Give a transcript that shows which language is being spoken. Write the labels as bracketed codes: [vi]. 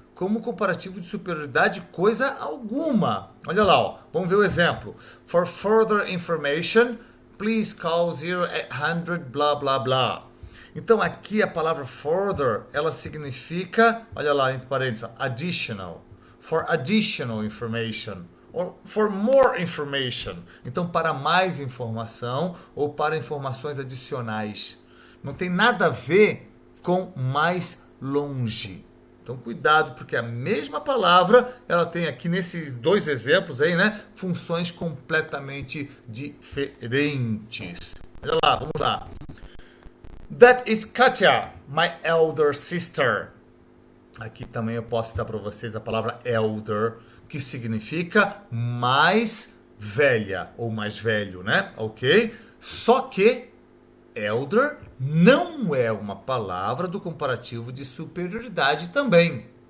[pt] Como comparativo de superioridade coisa alguma. Olha lá, ó. Vamos ver o exemplo. [en] For further information, please call 0800 blá blá blá. [pt] Então aqui a palavra further, ela significa, olha lá entre parênteses, additional. [en] For additional information. Or for more information. [pt] Então para mais informação ou para informações adicionais. Não tem nada a ver com mais longe. Então, cuidado, porque a mesma palavra, ela tem aqui nesses dois exemplos aí, né? Funções completamente diferentes. Olha lá, vamos lá. [en] That is Katya, my elder sister. [pt] Aqui também eu posso citar para vocês a palavra elder, que significa mais velha ou mais velho, né? Ok? Só que elder não é uma palavra do comparativo de superioridade também.